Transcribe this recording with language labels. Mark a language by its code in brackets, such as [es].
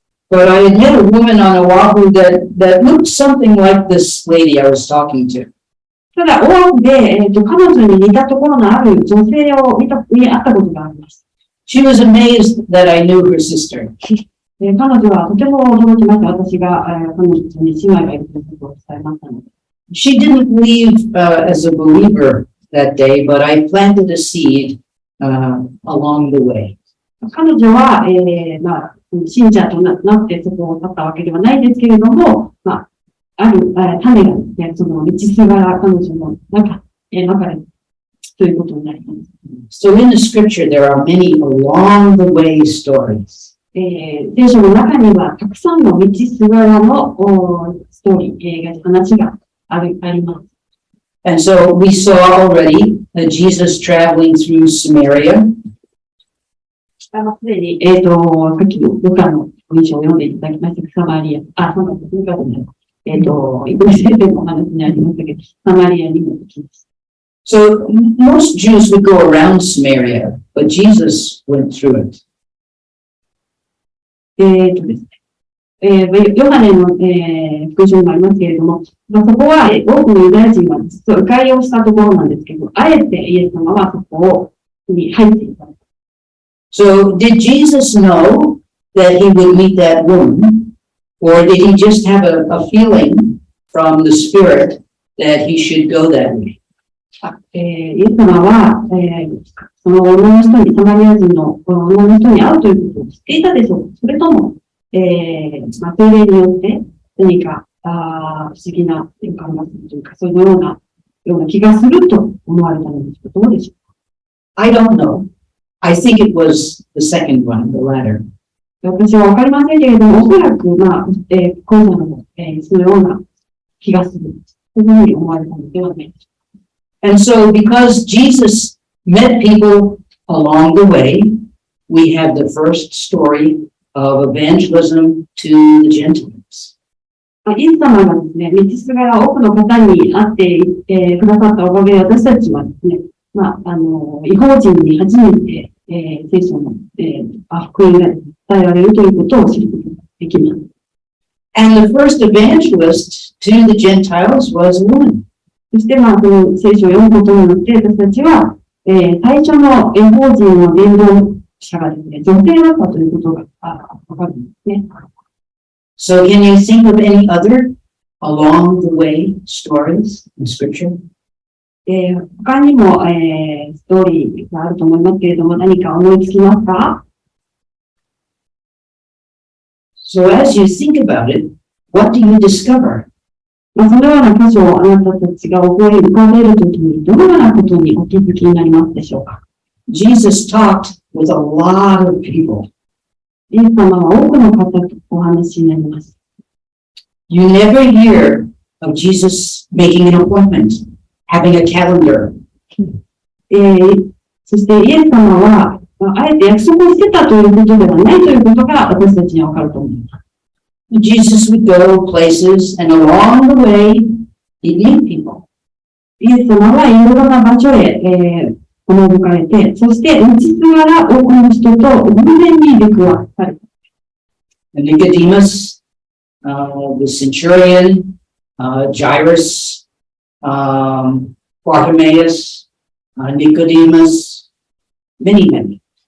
[en] But I had met a woman on Oahu that looked something like this lady I was talking to. [ja] ただ、オアフで、彼女に似たところのある女性を会ったことがあります。 [en] She was amazed that I knew her sister. [ja] 彼女はとても驚きました。私が彼女に姉妹がいるということを伝えましたので。 [en] She didn't leave as a believer that day, but I planted a seed along the way. [ja] 彼女は、信者となってそこを去ったわけではないんですけれども、ある種がですね、その道すがら彼女の中でということになります。 [en] So in the scripture, there are many along the way stories. [ja] 聖書の中にはたくさんの道すがらのストーリー、話があります。 [en] And so we saw already Jesus traveling through Samaria. [ja] すでに、さっきのルカの文章を読んでいただきましたサマリア、そうなんです、ルカじゃない。イブリ先生のお話にありましたけど、サマリアにも行きました。 [en] So most Jews would go around Samaria, but Jesus went through it. [ja] ですね。ヨハネの、福音書にもありますけれども、そこは多くのユダヤ人は実は迂回をしたところなんですけど、あえてイエス様はそこに入っていた。 [en] So did Jesus know that he would meet that woman, or did he just have a feeling from the Spirit that he should go that way? [ja] イエス様は、その女の人に、サマリア人の女の人に会うということを知っていたでしょうか。それとも、精霊によって何か不思議な予感がするというか、そういうような気がすると思われたのでしょうか。どうでしょうか。 [en] I don't know. I think it was the second one, the latter. [ja] 私はわかりませんけれども、おそらく、今夜の、そのような気がする。そういうふうに思われたのではないでしょうか。 [en] And so because Jesus met people along the way, we have the first story of evangelism to the Gentiles. [ja] イエス様がですね、道すがら多くの方に会ってくださったおかげで、私たちはですね、異邦人に初めて、聖書の、福音が伝えられるということを知ることができます。 [en] And the first evangelist to the Gentiles was a woman. [ja] そして、その聖書を読むことによって、私たちは、最初の異邦人の伝道者がですね、女性だったということがわかるんですね。 [en] So can you think of any other along the way stories in Scripture? [ja] 他にも、ストーリーがあると思いますけれども、何か思いつきますか？ [en] So as you think about it, what do you discover? [ja] そのような箇所をあなたたちが思い浮かべるときに、どのようなことにお気づきになりますでしょうか？ [en] Jesus talked with a lot of people. [ja] イエス様は多くの方とお話になります。 [en] You never hear of Jesus making an appointment, having a calendar. [ja] そそしてイエス様は、あえて約束をしてたということではないということが私たちにはわかると思います。 [en] Jesus would go places, and along the way, he'd meet people. [ja] イエス様はいろいろな場所へ、赴かれて、そして道すがら多くの人と偶然に出くわされた。 [en] Nicodemus, the centurion, Jairus, Bartimaeus, Nicodemus, many.